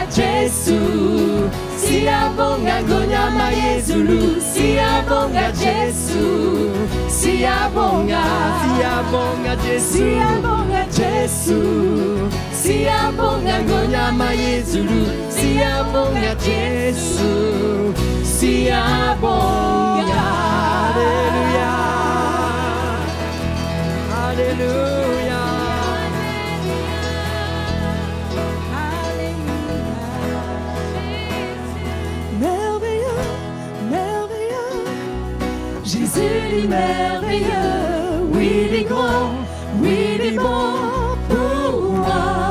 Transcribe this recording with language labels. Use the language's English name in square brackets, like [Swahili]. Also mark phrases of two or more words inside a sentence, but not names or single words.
[Zulu] Jesu, Siyabonga ngonyama yezulu, Siyabonga Jesu, Siyabonga, Siyabonga Jesu, Siyabonga Jesu, Siyabonga ngonyama yezulu, Siyabonga Jesu, Siyabonga. [French] Alléluia. Alléluia. Merveilleux, merveilleux, Jésus est merveilleux, oui il est grand, oui il est bon pour moi.